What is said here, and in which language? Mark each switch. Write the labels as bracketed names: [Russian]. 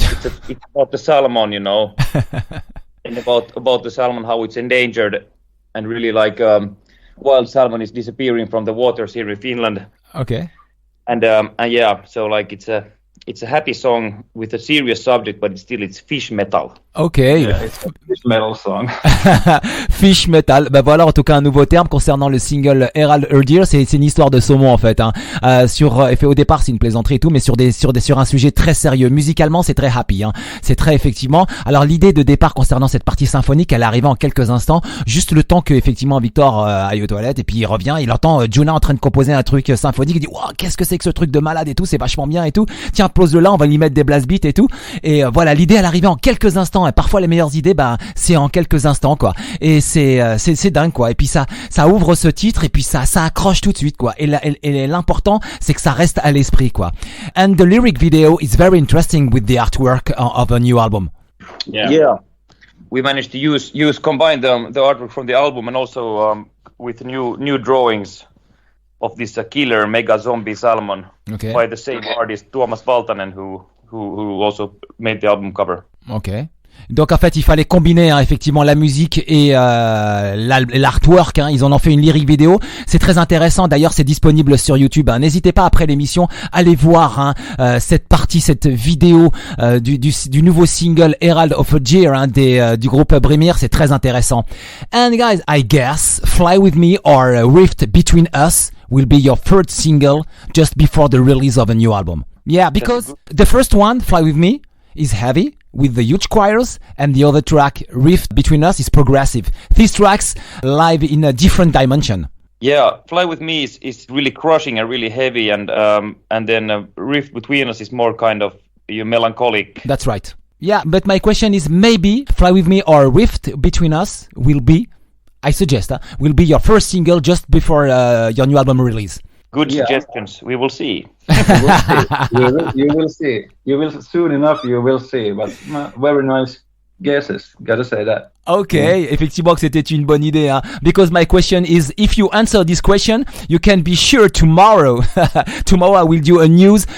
[English] It's about the salmon, and about the salmon, how it's endangered, and really wild salmon is disappearing from the waters here in Finland. Okay. And so it's a happy song with a serious subject, but it's fish metal. Okay. Yeah, it's a fish metal song. [French] Fish metal. Bah voilà, en tout cas un nouveau terme concernant le single Herald of Aegir. C'est une histoire de saumon en fait. Au départ c'est une plaisanterie et tout, mais sur un sujet très sérieux. Musicalement c'est très happy. C'est très effectivement. Alors l'idée de départ concernant cette partie symphonique, elle est arrivée en quelques instants, juste le temps que effectivement Victor aille aux toilettes et puis il revient, il entend Joona en train de composer un truc symphonique. Il dit waouh, qu'est-ce que c'est que ce truc de malade et tout, c'est vachement bien et tout. Tiens, pose-le là, on va lui mettre des blast beats et tout. Et voilà, l'idée elle arrivait en quelques instants. Et parfois les meilleures idées, c'est en quelques instants quoi. Et c'est dingue quoi. Et puis ça ouvre ce titre et puis ça accroche tout de suite quoi. Et l'important c'est que ça reste à l'esprit quoi. [English] And the lyric video is very interesting with the artwork of a new album. Yeah. We managed to combine the artwork from the album and also with new drawings of this killer mega zombie salmon by the same artist Tuomas Valtanen who also made the album cover. Okay. [French] Donc en fait il fallait combiner effectivement la musique et l'artwork. Ils en ont fait une lyric vidéo. C'est très intéressant. D'ailleurs c'est disponible sur YouTube. N'hésitez pas après l'émission allez voir cette vidéo du nouveau single Herald of Aegir du groupe BRYMIR. C'est très intéressant. [English] And guys, I guess Fly With Me or Rift Between Us will be your third single just before the release of a new album. Yeah, because the first one, Fly With Me, is heavy with the huge choirs, and the other track, Rift Between Us, is progressive. These tracks live in a different dimension. Yeah, Fly With Me is really crushing and really heavy, and then Rift Between Us is more kind of melancholic. That's right. Yeah, but my question is maybe Fly With Me or Rift Between Us will be, I suggest, will be your first single just before your new album release. Good suggestions. We will see. You will see. You will soon enough. You will see. But very nice guesses. Gotta say that. [French] Okay, effectivement que c'était une bonne idée. [English] Because my question is, if you answer this question, you can be sure tomorrow I will do a news.